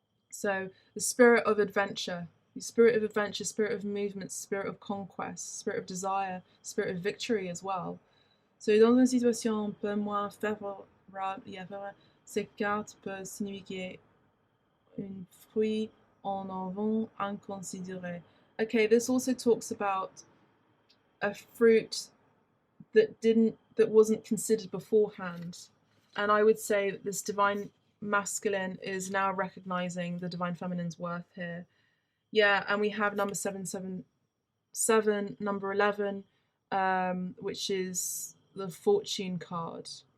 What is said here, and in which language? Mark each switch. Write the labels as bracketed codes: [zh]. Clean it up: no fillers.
[en] So the spirit of adventure, spirit of movement, spirit of conquest, spirit of desire, spirit of victory as well. [fr] So dans une situation un peu moins favorable, ces cartes peuvent signifier un fruit en avant inconsidéré. [en] Okay, this also talks about a fruit that wasn't considered beforehand. And I would say that this divine masculine is now recognizing the divine feminine's worth here. Yeah, and we have number 777, number 11, which is the fortune card.